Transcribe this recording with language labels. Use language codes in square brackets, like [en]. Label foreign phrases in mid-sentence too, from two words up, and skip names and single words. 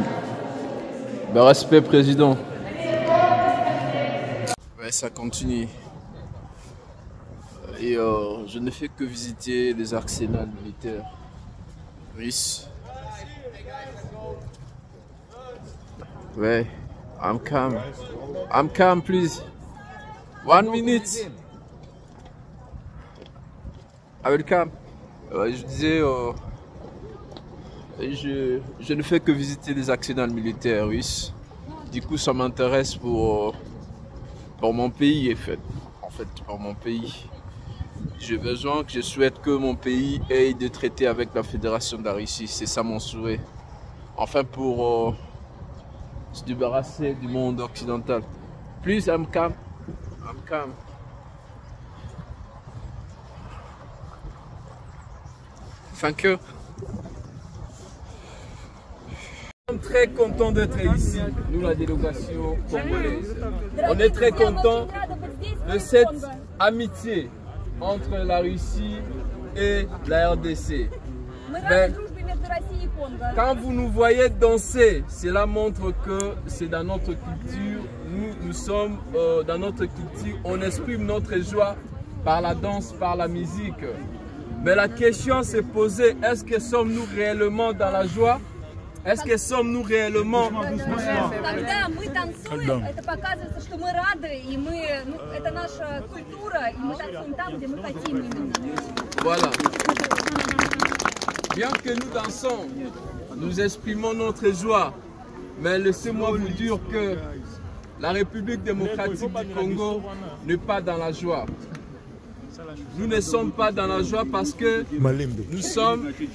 [fr] Ben, respect, président. Ouais, ça continue. Et je ne fais que visiter les arsenals militaires russes. Ouais, [en] I'm calm. I'm calm, please. 1 minute. Welcome. [fr] Je disais, je ne fais que visiter les accidents militaires russes. Du coup, ça m'intéresse pour mon pays, en fait, pour mon pays. Je souhaite que mon pays ait des traités avec la Fédération de la Russie. C'est ça mon souhait. Enfin, pour se débarrasser du monde occidental. [en] Please, I'm calm. I'm calm. Thank you. [fr] On est très content d'être ici, nous la délégation congolaise. On est très content de cette amitié entre la Russie et la RDC. Mais quand vous nous voyez danser, cela montre que c'est dans notre culture. Nous sommes dans notre culture, on exprime notre joie par la danse, par la musique. Mais la question s'est posée, est-ce que sommes-nous réellement dans la joie? Est-ce que sommes-nous réellement... [ru] Когда мы танцуем, это показывается, что мы рады, и это наша культура, и мы танцуем там, где мы хотим именно. [fr] Voilà. Bien que nous dansons, nous exprimons notre joie, mais laissez-moi vous dire que la République démocratique du Congo n'est pas dans la joie. Nous ne sommes pas dans la joie parce que nous sommes...